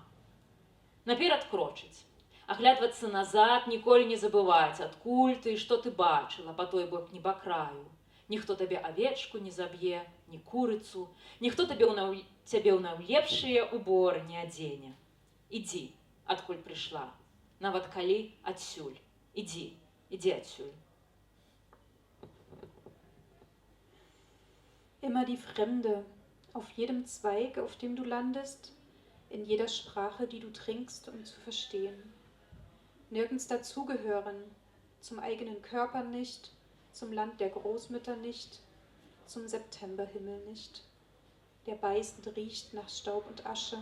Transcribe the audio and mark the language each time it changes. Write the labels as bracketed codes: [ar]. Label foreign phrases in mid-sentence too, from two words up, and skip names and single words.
[be] Наперад крочыць, аглядвацца назад, ніколі не забываць, адкуль ты і што ты бачыла па той бок небакраю. Ніхто табе авечку не заб'е, ні курыцу, ніхто цябе ў найлепшыя уборы не адзене. Ідзі, адкуль прыйшла, нават калі адсюль. Ідзі адсюль. [de] Immer die Fremde, auf jedem Zweig, auf dem du landest, in jeder Sprache, die du trinkst, um zu verstehen. Nirgends dazugehören, zum eigenen Körper nicht, zum Land der Großmütter nicht, zum Septemberhimmel nicht, der beißend riecht nach Staub und Asche.